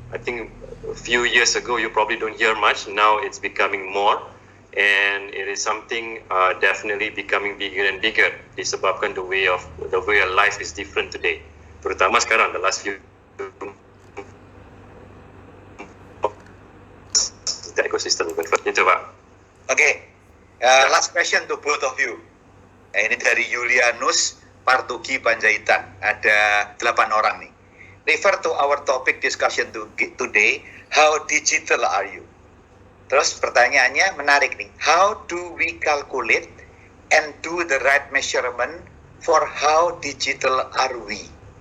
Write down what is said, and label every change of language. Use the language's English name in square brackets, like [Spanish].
[English] I think a few years ago you probably don't hear much. Now it's becoming more, and it is something definitely becoming bigger and bigger. [Indonesian] Disebabkan [English] the way life is different today. [Indonesian] Terutama sekarang, [English] the last few the ecosystem convert [Indonesian] itu, Pak. [English] Okay, last question to both of you. [Indonesian] Ini dari Julianus Partugi Panjaitan. Ada 8 orang nih. [English] Refer to our topic discussion today. How digital are you? [Indonesian] Terus pertanyaannya menarik nih. [English] How do we calculate and do the right measurement for how digital are we?